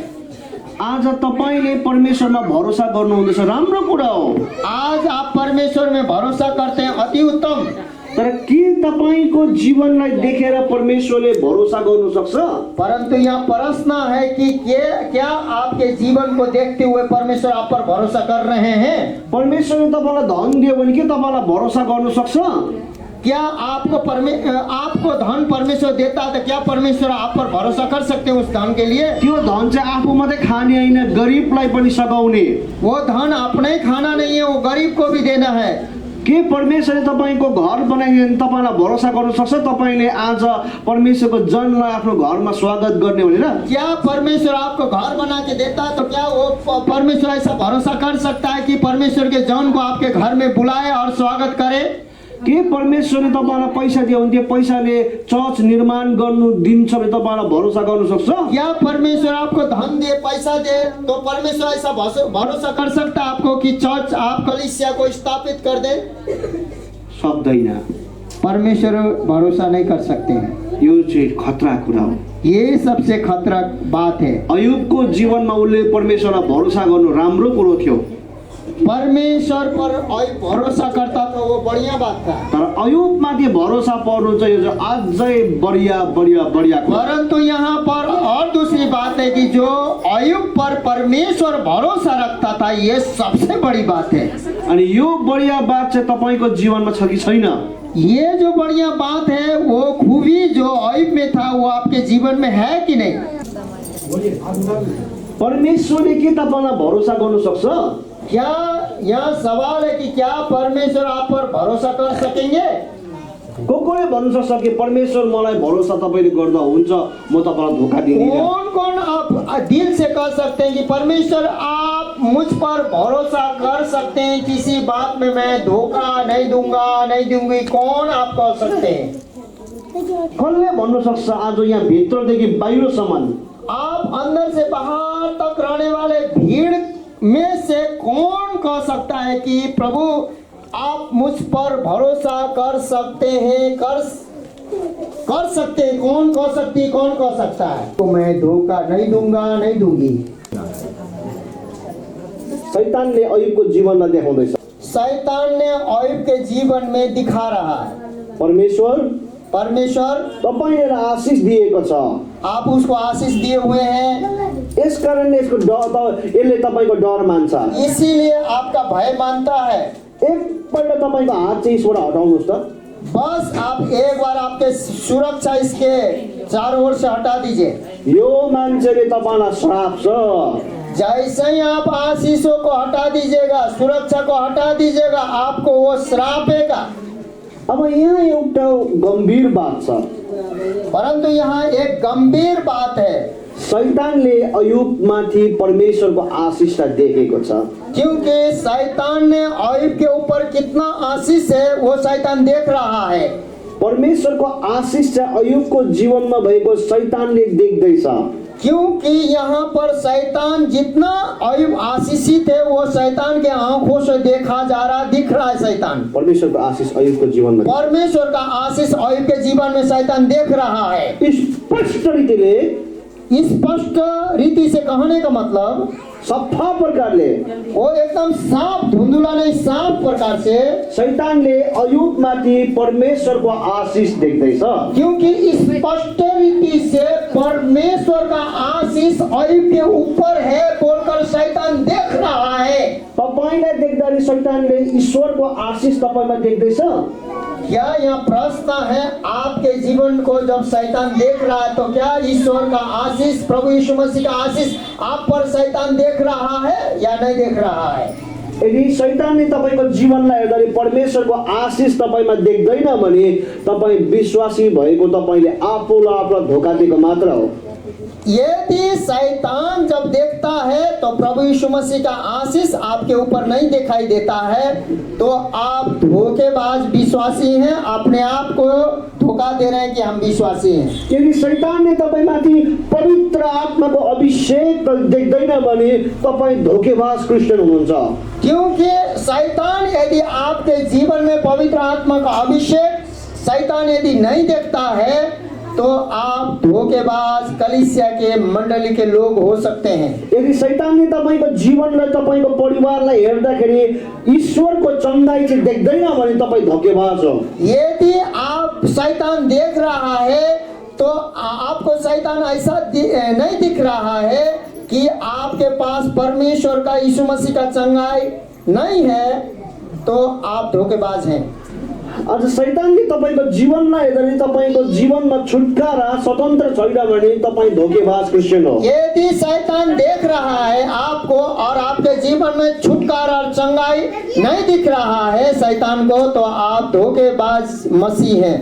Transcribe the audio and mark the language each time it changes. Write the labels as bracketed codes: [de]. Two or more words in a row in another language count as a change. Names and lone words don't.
[ne] आज तपाईले परमेश्वरमा भरोसा गर्नुहुँदैछ, राम्रो कुरा हो। [hi] आज आप परमेश्वर में भरोसा करते हैं, अति उत्तम। [ne] तर के तपाईको जीवनलाई देखेर परमेश्वरले भरोसा गर्नु सक्छ? [hi] परंतु यहाँ प्रश्न है कि क्या आपके जीवन को देखते हुए परमेश्वर आप पर भरोसा कर रहे हैं? [ne] परमेश्वरले तपाईलाई धन दियो भने के तपाईलाई भरोसा गर्नु सक्छ? [hi] क्या आपको धन परमेश्वर देता है तो क्या परमेश्वर आप पर भरोसा कर सकते हैं उस धन के लिए? [ne] त्यो धन चाहिँ आफू मात्रै खाने हैन, गरिबलाई पनि सघाउने। [hi] वो धन अपने ही खाना नहीं है, वो गरीब को भी देना है। [ne] के परमेश्वरले तपाईको घर बनाइदिए तपाईलाई भरोसा गर्न सक्छ तपाईले आज परमेश्वरको जनलाई आफ्नो घरमा स्वागत गर्ने भनेर? [hi] क्या परमेश्वर आपको घर बना के देता है तो क्या वो परमेश्वर ऐसा भरोसा कर सकता है कि परमेश्वर के जन को आपके घर में बुलाए और स्वागत करे? [ne] के परमेश्वरले तपाईलाई पैसा दियो भने त्यो पैसाले चर्च निर्माण गर्नु दिन्छ भने तपाईलाई भरोसा गर्न सक्छ? [hi] क्या परमेश्वर आपको धन दे, पैसा दे तो परमेश्वर ऐसा भरोसा कर सकता है आपको कि चर्च आप कलीसिया को स्थापित कर दे? [ne] सक्दैन। [hi] परमेश्वर भरोसा नहीं कर सकते हैं। [ne] यो चाहिँ खतरा कुरा हो। [hi] ये सबसे खतरा बात है। [ne] अय्यूबको जीवनमा उनले परमेश्वरलाई भरोसा गर्नु राम्रो कुरो थियो। [hi] परमेश्वर पर भरोसा करता था, वो बढ़िया बात था। [ne] तर अय्यूबमाथि भरोसा पर्नु चाहिँ यो अझै बढिया कुरा। [hi] परंतु यहाँ पर और दूसरी बात है कि जो अय्यूब पर परमेश्वर भरोसा रखता था, ये सबसे बड़ी बात है। [ne] अनि यो [hi] बढिया बात [ne] चाहिँ तपाईको जीवनमा छ कि छैन? [hi] ये जो बढ़िया बात है, वो खूबी जो अय्यूब में था, वो आपके जीवन में है कि नहीं? [ne] परमेश्वरले के तपाईलाई भरोसा गर्न सक्छ? [hi] क्या यहाँ सवाल है कि क्या परमेश्वर आप पर भरोसा कर सकेंगे? [ne] कोले भन्नु सक्छ कि परमेश्वर मलाई भरोसा तपाईले गर्दा हुन्छ, म तपाईलाई धोका दिन्दिन? [hi] कौन आप दिल से कह सकते हैं कि परमेश्वर आप मुझ पर भरोसा कर सकते हैं, किसी बात में मैं धोखा नहीं दूंगा, नहीं दूंगी? कौन आप कह सकते हैं? [ne] कसले भन्नु सक्छ आज यहाँ भित्रदेखि बाहिरसम्म? [hi] आप अंदर से बाहर तक रहने वाले भीड़ में से कौन कह सकता है कि प्रभु आप मुझ पर भरोसा कर सकते हैं, कर सकते हैं? कौन कह सकती है, कौन कह सकता है? तो मैं धोखा नहीं दूंगा, नहीं दूंगी। [ne] शैतानले अय्यूबको जीवनलाई देखाउँदैछ। [hi] शैतान ने अय्यूब के जीवन में दिखा रहा है परमेश्वर [ne] तपाईले आशीष दिएको छ, [hi] आप उसको आशीष दिए हुए हैं, [ne] यस कारणले यसको यसले तपाईको डर मान्छ। [hi] इसीलिए आपका भय मानता है। [ne] एकपल्ट तपाईको हात चाहिँ यसबाट हटाउनुहोस् त। [hi] बस आप एक बार आपके सुरक्षा इसके चारों ओर से हटा दीजिए। [ne] यो मान्छेले तपाईलाई श्राप छ। [hi] जैसे ही आप आशीषों को हटा दीजिएगा, सुरक्षा को हटा दीजिएगा, आपको वो श्रापेगा। [ne] अब यहाँ एउटा गम्भीर बात छ, [hi] परंतु यहाँ एक गंभीर बात है। [ne] शैतानले अय्यूबमाथि परमेश्वरको आशीषलाई देखेको छ। [hi] क्योंकि शैतान ने अय्यूब के ऊपर कितना आशीष है वो शैतान देख रहा है। [ne] परमेश्वरको आशीष चाहिँ अय्यूबको जीवनमा भएको शैतानले देख्दैछ। [hi] क्योंकि यहाँ पर शैतान जितना अय्यूब आशीषित है, वो शैतान के आंखों से देखा जा रहा, दिख रहा है। [ne] शैतान परमेश्वरको आशीष अय्यूबको जीवनमा, [hi] परमेश्वर का आशीष अय्यूब के जीवन में शैतान देख रहा है। स्पष्ट रीति से कहने का मतलब [ne] सफा प्रकारले, [hi] वो एकदम साफ, धुंधुला नहीं, साफ प्रकार से [ne] शैतानले अय्यूबमाथि परमेश्वरको आशीष देख्दैछ। [hi] क्योंकि स्पष्ट रीति से परमेश्वर का आशीष अय्यूब के ऊपर है बोलकर शैतान देख रहा है। [ne] तपाईलाई देख्दाखेरि शैतानले ईश्वरको आशीष तपाईमा देख्दैछ। [hi] क्या यहाँ प्रश्न है, आपके जीवन को जब शैतान देख रहा है तो क्या ईश्वर का आशीष, प्रभु यीशु मसीह का आशीष आप पर शैतान देख रहा है या नहीं देख रहा है? [ne] यदि शैतानले तपाईको जीवनलाई हेर्दाखेरि परमेश्वरको आशीष तपाईमा देख्दैन भने तपाई विश्वासी भएको तपाईले आफूलाई आफूलाई धोका दिएको मात्र हो। [hi] यदि शैतान जब देखता है तो प्रभु यीशु मसीह का आशीष आपके ऊपर नहीं दिखाई देता है, तो आप धोखेबाज विश्वासी हैं, अपने आप को धोखा दे रहे हैं कि हम विश्वासी हैं। [ne] यदि शैतानले तपाईँमाथि पवित्र आत्माको अभिषेक देख्दैन भने तपाईँ धोकेबाज क्रिस्चियन हुनुहुन्छ। [hi] क्योंकि शैतान यदि आपके जीवन में पवित्र आत्मा का अभिषेक शैतान यदि नहीं देखता है तो आप धोखेबाज कलीसिया के मंडली के लोग हो सकते हैं। [ne] यदि शैतानले तपाईँको जीवनलाई तपाईँको परिवारलाई हेर्दाखेरि ईश्वरको चङ्गाई चाहिँ देख्दैन भने तपाईँ धोकेबाज हो। [hi] यदि आप शैतान देख रहा है तो आपको शैतान ऐसा नहीं दिख रहा है कि आपके पास परमेश्वर का यीशु मसीह का चंगाई नहीं है तो आप धोखेबाज हैं। [ne] आज शैतानले तपाईँको जीवनलाई हेर्दाखेरि तपाईँको जीवनमा छुटकारा स्वतन्त्र छैन भने तपाईँ धोकेबाज क्रिस्चियन हो। [hi] यदि शैतान देख रहा है आपको और आपके जीवन में छुटकारा और चंगाई नहीं दिख रहा है शैतान को तो आप धोखेबाज मसीह हैं।